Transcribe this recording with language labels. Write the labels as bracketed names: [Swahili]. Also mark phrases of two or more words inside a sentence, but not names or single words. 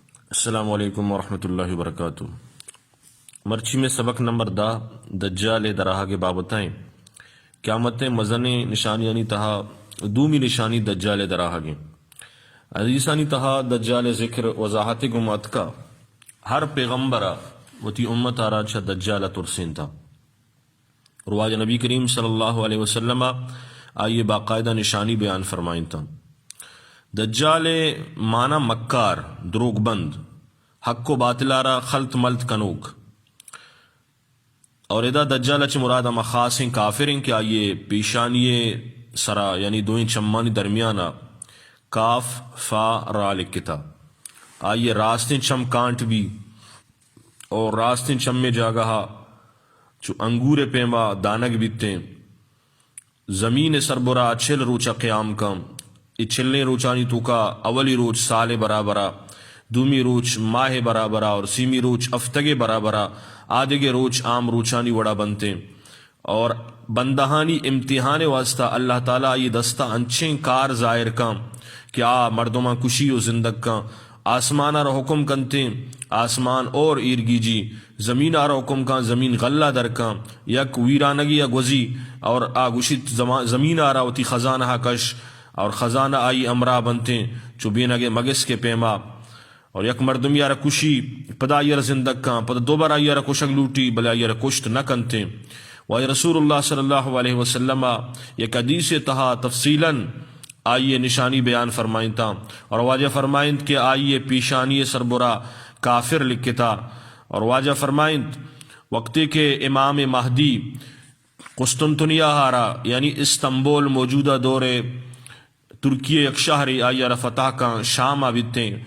[Arabic] السلام علیکم ورحمۃ اللہ وبرکاتہ۔ [Baluchi] مرچی میں سبق نمبر 10 دجال دراہ کے بابتائیں قیامت مزن نشانیانی تہا دومی نشانی دجال دراہ کے عزیزانی تہا دجال ذکر وضاحت گمت کا ہر پیغمبرہ وتی امت آرا چھا دجال ترسین تھا۔ رواج نبی کریم [Arabic] صلی اللہ علیہ وسلم [Baluchi] آئیے باقاعدہ نشانی بیان فرمائیں تھا۔ دجال مانا مکار، دروغ بند، حق و باطلارا خلط ملت کنوک، اور ادا دجال اچ مراد اما خاص ہیں کافر ہیں کہ آئیے پیشانی سرا یعنی دوئیں چمانی درمیانا کاف فا را لکھتا، آئیے راستیں چم کانٹ بھی اور راستیں چم میں جاگہا چو انگور پیما دانگ بیتے، زمین سربرا چھل روچا قیام کم، چلنے روچانی تو کا اولی روچ سال برابرا، دومی روچ ماہ برابرا اور سیمی روچ افتگے برابرا، آدھگے روچ عام روچانی وڑا بنتے، اور بندہانی امتحان واسطہ اللہ تعالیٰ یہ دستہ انچیں کار ظاہر کا کہ مردمہ کشی و زندگ کا، آسمان آرہ حکم کنتے آسمان اور ایرگی جی، زمین آرہ حکم کا زمین غلہ در کا، یک ویرانگی یا گوزی اور آگوشی زمین آرہ ہوتی خزانہ کش اور خزانہ آئی امرا بنتے چو بینگے مگس کے پیما، اور یک مردم یارا کشی پدا یر زندگ کا پدا دوبارہ یارا کشک لوٹی بلا یارا کشت نہ کنتے۔ وائی رسول اللہ [Arabic] صلی اللہ علیہ وسلم [Baluchi] یک حدیث تہا تفصیلاً آئیے نشانی بیان فرمائیں تا، اور واجہ فرمائیں کہ آئیے پیشانی سربرا کافر لکھتا، اور واجہ فرمائیں وقتی کہ امام مہدی قسطنطنیہ ہارا یعنی استنبول موجودہ دور ترکیہ یک شہری آئیہ فتح کا شام آبیتے،